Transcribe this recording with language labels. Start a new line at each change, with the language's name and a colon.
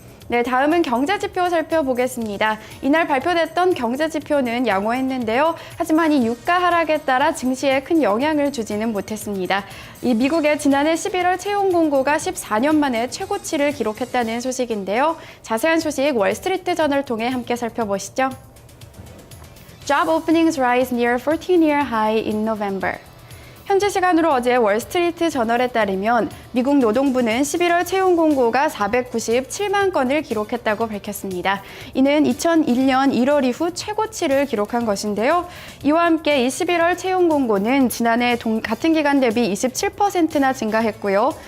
Korean: 네, 다음은 경제지표 살펴보겠습니다. 이날 발표됐던 경제지표는 양호했는데요. 하지만 이 유가 하락에 따라 증시에 큰 영향을 주지는 못했습니다. 이 미국의 지난해 11월 채용 공고가 14년 만에 최고치를 기록했다는 소식인데요. 자세한 소식 월스트리트 저널 통해 함께 살펴보시죠.
English: Job openings rise near 14-year high in November.
Korean: 현지 시간으로 어제 월스트리트 저널에 따르면 미국 노동부는 11월 채용 공고가 497만 건을 기록했다고 밝혔습니다. 이는 2001년 1월 이후 최고치를 기록한 것인데요. 이와 함께 이 11월 채용 공고는 지난해 같은 기간 대비 27%나 증가했고요.